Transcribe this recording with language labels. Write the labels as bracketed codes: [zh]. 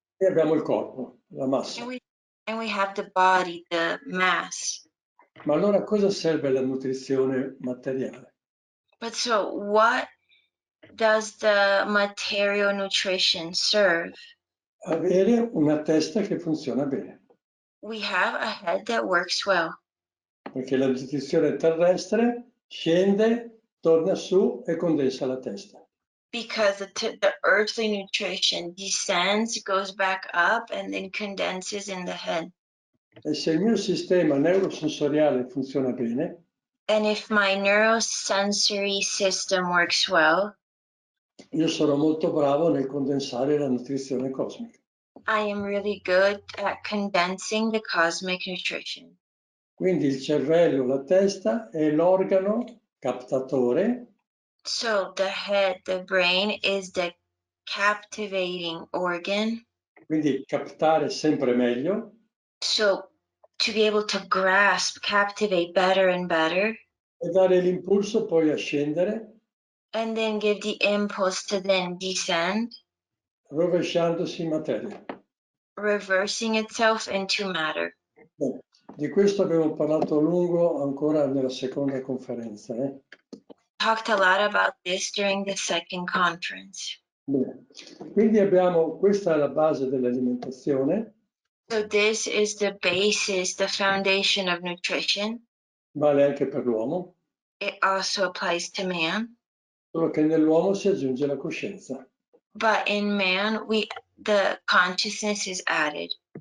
[it] e abbiamo il corpo, la massa. [en] And we have the body, the mass. [it] Ma allora a cosa serve la nutrizione materiale? [en] But so what does the material nutrition serve? [it] Avere una testa che funziona bene, [en] We have a head that works well. [it] perché la nutrizione terrestre scende, torna su e condensa la testa. [en] Because the earthly nutrition descends, goes back up, and then condenses in the head. [it] E se il mio sistema neurosensoriale funziona bene, [en] And if my neurosensory system works well, [it] io sarò molto bravo nel condensare la nutrizione cosmica. [en] I am really good at condensing the cosmic nutrition. [it] Quindi il cervello, la testa è l'organo captatore. [en] So the head, the brain, is the captivating organ. [it] Quindi captare sempre meglio. [en] So to be able to grasp, captivate better and better. [it] E dare l'impulso poi a scendere. [en] And then give the impulse to then descend. [it] Rovesciandosi in materia. [en] Reversing itself into matter. [it] Bene. Di questo abbiamo parlato a lungo ancora nella seconda conferenza. [en] Talked a lot about this during the second conference. [it] Bene. Quindi abbiamo, questa è la base dell'alimentazione. [en] So this is the basis, the foundation of nutrition. [it] Vale anche per l'uomo. [en] It also applies to man. [it] Solo che nell'uomo si aggiunge la coscienza. [en] But in man, the consciousness is added.